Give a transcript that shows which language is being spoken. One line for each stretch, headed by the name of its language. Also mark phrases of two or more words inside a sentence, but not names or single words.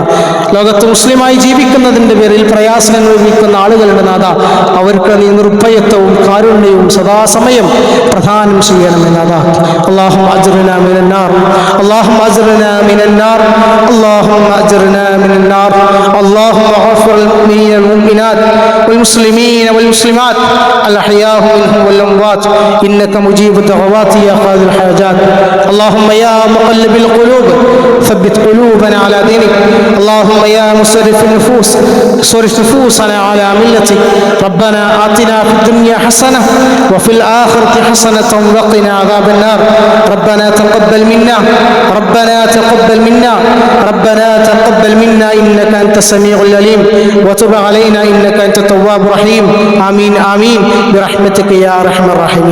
Malayalam: ലോകത്ത് മുസ്ലിമായി ജീവിക്കുന്നതിൻ്റെ പേരിൽ പ്രയാസം അനുഭവിക്കുന്ന ആളുകളുടെ നാഥാ, അവർക്ക് നീ നിർഭയത്വവും കാരുണ്യവും സദാസമയം പ്രദാനം ചെയ്യണമേ നാഥാ.
Arabic: اللهم أجرنا من النار اللهم أجرنا من النار اللهم أجرنا من النار. اللهم اغفر للمؤمنين والمؤمنات والمسلمين والمسلمات الأحياء منهم والأموات إنك مجيب الدعوات يا قاضي الحاجات. اللهم يا مقلب القلوب ثبت قلوبنا على دينك. اللهم يا مصرف النفوس صرف نفوسنا على ملتك ربنا آتنا في الدنيا حسنة وفي الآخرة حسنة وقنا عذاب النار ربنا تقبل منا إنك أنت السميع العليم وتب علينا إنك أنت التواب الرحيم آمين برحمتك يا أرحم الراحمين.